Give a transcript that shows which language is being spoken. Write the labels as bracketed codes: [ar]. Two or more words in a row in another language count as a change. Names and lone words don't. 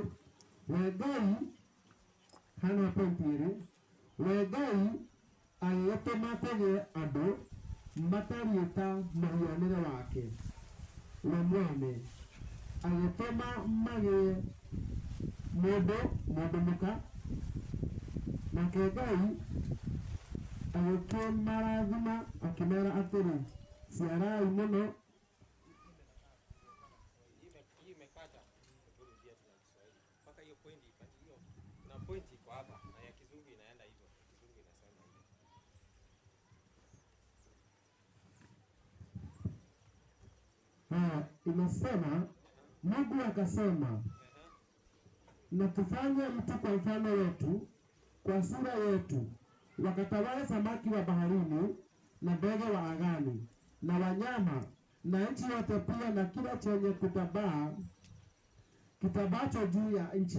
[ki] We Ngai, hana pointi ĩrĩ, we Ngai agĩgĩtũma kũgĩe andũ matariĩ ta mũhianĩre wake. we mwene agĩtũma magĩe mũndũ mũka, nake Ngai agĩkĩmarathima akĩmera atĩrĩ, ciarai mũno. [sw] Hii imekata kurudia tena Kiswahili mpaka hiyo pointi ipate hiyo. Kuna pointi iko hapa na ya Kizungu inaenda hivyo. Kizungu inasema hivyo. Inasema Mungu akasema, na tufanye mtu kwa mfano wetu, kwa sura yetu, wakatawale samaki wa baharini na ndege wa angani na wanyama na nchi yote, pia na kila chenye kitabacho juu ya nchi.